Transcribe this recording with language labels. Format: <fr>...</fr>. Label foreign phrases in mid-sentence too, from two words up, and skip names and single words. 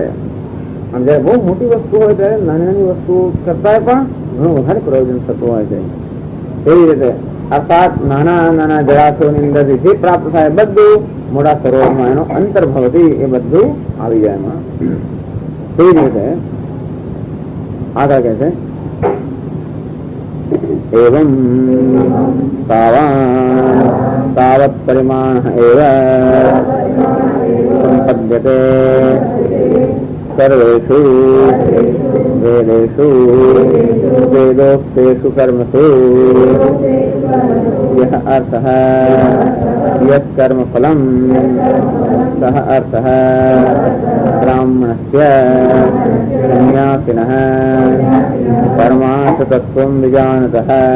<gu>આમ જયારે બહુ મોટી વસ્તુ હોય ત્યારે નાની નાની વસ્તુ કરતા પણ ઘણું વધારે પ્રયોજન થતું હોય છે. એવી રીતે અર્થાત નાના નાના જળાશયોની અંદરથી જે પ્રાપ્ત થાય બધું મોટા સરોવરમાં એનો અંતર્ભવથી એ બધું આવી જાય એમાં. એવી રીતે આગળ કહે છે</gu> <sa>एवं तावत् परिमाण एव संपद्यते सर्वेषु वेदेषु वेदोक्तेषु कर्मसु यः अर्थः यत् कर्मफलं सः अर्थः ब्राह्मणस्य सन्यासिनः परमार्थतत्त्वं विजानतः</sa>